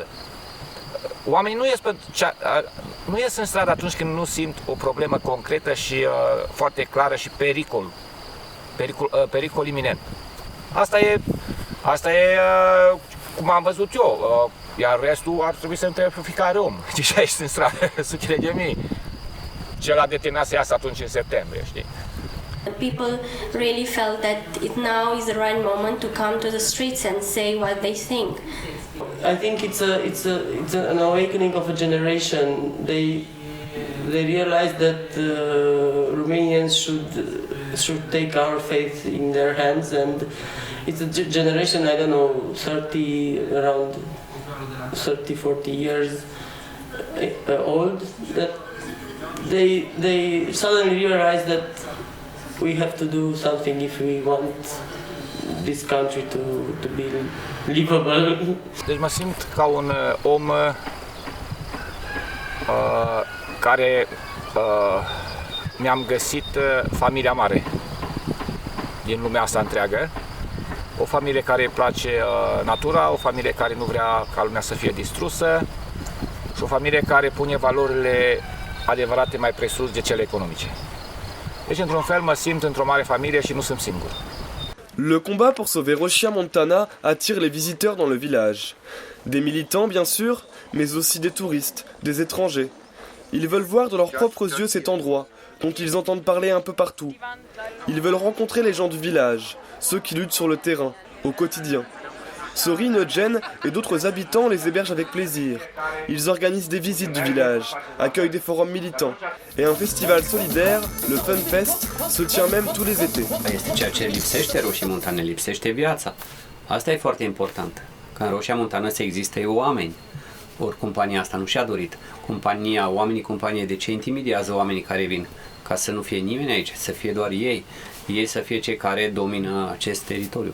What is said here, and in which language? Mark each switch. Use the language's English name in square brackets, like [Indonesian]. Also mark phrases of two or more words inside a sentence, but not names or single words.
[Romanian] Oamenii nu ies în stradă atunci când nu simt o problemă concretă și foarte clară și pericol iminent. Asta e cum am văzut eu, iar restul ar trebui să întrebe pe fiecare om. Știi, și aici în stradă, sutele de mii. Ce l-a determinat să iasă atunci în septembrie, știi? [English] People really felt that now is the right moment to come to the streets and say what they think. I think it's an awakening of a generation. They realize that Romanians should take our faith in their hands, and it's a generation, I don't know, around 30-40 years old, that they suddenly realize that we have to do something if we want this country to be livable. [Romanian] Deci mă simt ca un om care mi-am găsit familia mare din lumea asta întreagă, o familie care îi place natura, o familie care nu vrea ca lumea să fie distrusă și o familie care pune valorile adevărate mai presus de cele economice. Deci, într-un fel, mă simt într-o mare familie și nu sunt singur. [French] Le combat pour sauver Rosia Montana attire les visiteurs dans le village. Des militants, bien sûr, mais aussi des touristes, des étrangers. Ils veulent voir de leurs propres yeux cet endroit, dont ils entendent parler un peu partout. Ils veulent rencontrer les gens du village, ceux qui luttent sur le terrain, au quotidien. Sorin, Jen et d'autres habitants les hébergent avec plaisir. Ils organisent des visites du village, accueillent des forums militants. Et un festival solidaire, le Fun Fest, se tient même tous les étés. [Romanian] Este ceea ce lipsește Roșii Montane, lipsește viața. Asta e foarte important. Că în Roșia Montană să existe oameni. Ori compania asta nu și-a dorit. Oamenii companiei, de ce intimidează oamenii care vin? Ca să nu fie nimeni aici, să fie doar ei. Ei să fie cei care domină acest teritoriu.